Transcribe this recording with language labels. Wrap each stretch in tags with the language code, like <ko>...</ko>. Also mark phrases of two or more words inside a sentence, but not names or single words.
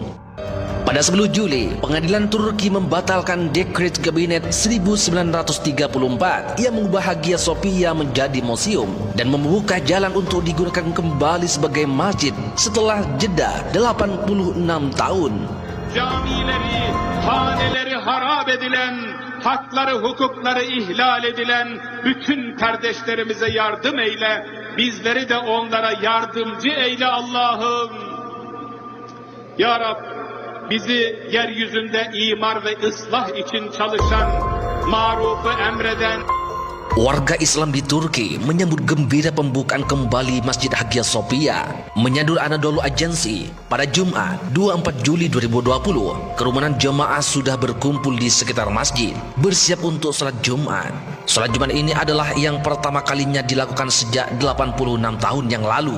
<id>Pada 10 Juli, pengadilan Turki membatalkan dekret kabinet 1934 yang mengubah Hagia Sophia menjadi museum dan membuka jalan untuk digunakan kembali sebagai masjid setelah jeda 86 tahun.</id> <tr>Camileri, haneleri harap edilen, hakları, hukukları ihlal edilen bütün kardeşlerimize yardım eyle. Bizleri de onlara yardımcı eyle Allah'ım. Ya Rab, bizi yeryüzünde imar ve ıslah için çalışan, marufu emreden</tr> <id>Warga Islam di Turki menyambut gembira pembukaan kembali Masjid Hagia Sophia. Menyadur Anadolu Agency, pada Jumat 24 Juli 2020, kerumunan jemaah sudah berkumpul di sekitar masjid, bersiap untuk salat Jumat. Salat Jumat ini adalah yang pertama kalinya dilakukan sejak 86 tahun yang lalu.</id>